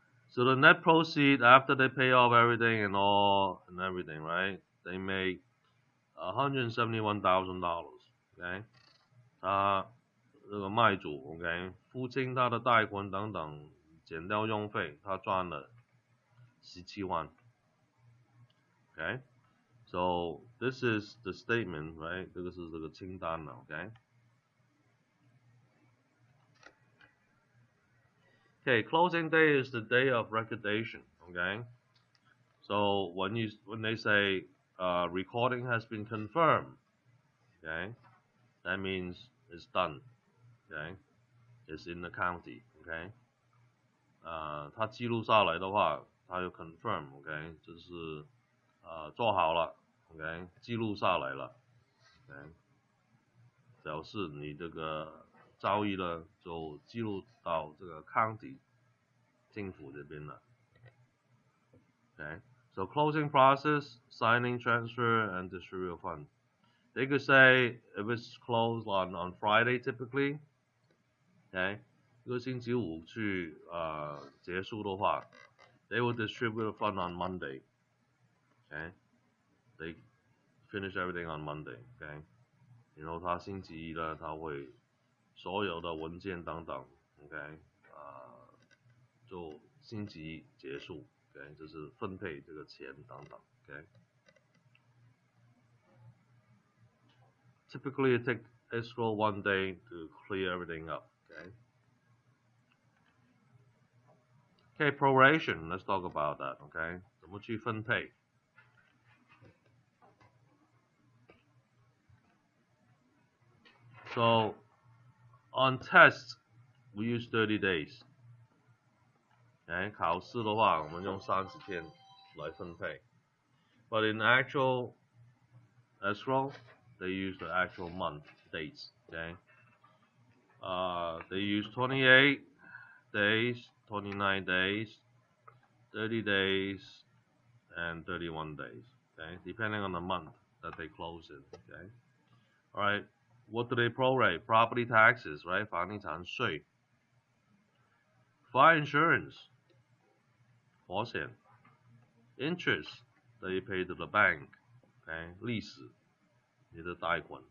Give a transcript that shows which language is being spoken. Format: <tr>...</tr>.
<en>So the net proceed after they pay off everything and everything, right? They make $171,000. Okay.</en> <zh>他这个卖主 ，OK， 付清他的贷款等等，减掉用费，他赚了17万。</zh> <en>Okay. So this is the statement, right?</en> <zh>这个是这个清单了 ，OK。</zh> <en>Okay, closing day is the day of recordation. Okay, so when they say recording has been confirmed, okay, that means it's done. Okay, it's in the county.</en> <zh>Okay, 它记录下来的话，它有 confirm. Okay， 就是做好了。Okay， 记录下来了。 Okay， 表示你这个交易呢就记录到这个 county 政府这边了。</zh> <en>Okay, so closing process, signing, transfer, and distribute of funds. They could say if it's closed on Friday typically, okay,</en> <zh>如果星期五去结束的话</zh> <en>they will distribute the fund on Monday. Okay, they finish everything on Monday. Okay, 然后他星期一呢，他会所有的文件等等 ，OK， 就星期一结束 ，OK， 就是分配这个钱等等 ，OK。 Typically, it takes escrow 1 day to clear everything up, okay. Okay, proration. Let's talk about that, okay.</en> <zh>怎么去分配？</zh> <en>So on tests, we use 30 days.</en> <zh>Okay, 考试的话，我们用30天来分配。</zh> <en>But in actual escrow, they use the actual month dates. Okay, they use 28 days, 29 days, 30 days, and 31 days. Okay, depending on the month that they close it. Okay, all right. What do they prorate? Property taxes, right? 房地产税 Fire insurance 保险 interest that you pay to the bank.</en> <zh>Okay, 利息你的贷款。</zh>